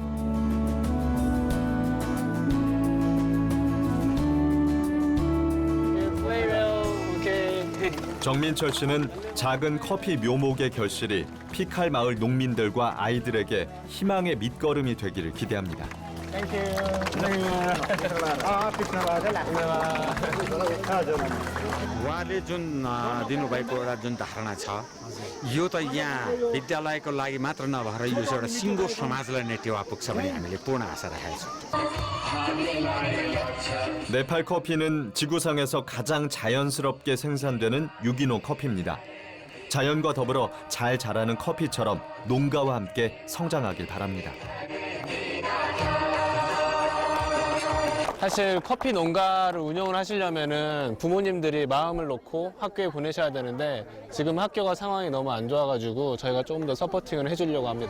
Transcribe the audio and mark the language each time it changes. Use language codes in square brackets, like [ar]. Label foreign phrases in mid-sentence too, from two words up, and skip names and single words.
[ko] 정민철 씨는 작은 커피 묘목의 결실이 피칼 마을 농민들과 아이들에게 희망의 밑거름이 되기를 기대합니다. [ne] उहाँले जुन दिनुभएको एउटा जुन धारणा छ यो त यहाँ विद्यालयको लागि मात्र नभएर यो चाहिँ एउटा सिङ्गो समाजलाई नै टेवा पुग्छ भन्ने हामीले पूर्ण आशा राखेका छौँ. [ko] 네팔 커피는 지구상에서 가장 자연스럽게 생산되는 유기농 커피입니다. 자연과 더불어 잘 자라는 커피처럼 농가와 함께 성장하길 바랍니다. 사실 커피 농가를 운영을 하시려면은 부모님들이 마음을 놓고 학교에 보내셔야 되는데 지금 학교가 상황이 너무 안 좋아가지고 저희가 조금 더 서포팅을 해주려고 합니다.